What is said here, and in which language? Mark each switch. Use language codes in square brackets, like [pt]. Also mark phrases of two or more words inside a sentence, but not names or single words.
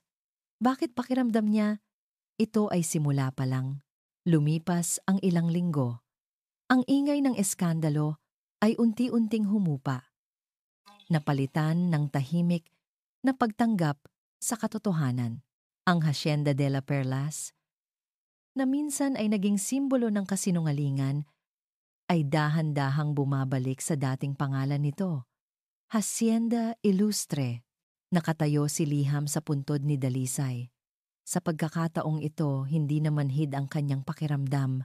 [tl] Bakit pakiramdam niya, ito ay simula pa lang? Lumipas ang ilang linggo. Ang ingay ng eskandalo ay unti-unting humupa. Napalitan ng tahimik na pagtanggap sa katotohanan. Ang Hacienda de la Perlas, na minsan ay naging simbolo ng kasinungalingan, ay dahan-dahang bumabalik sa dating pangalan nito. Hacienda Ilustre. Nakatayo si Liham sa puntod ni Dalisay. Sa pagkakataong ito, hindi na manhid ang kanyang pakiramdam.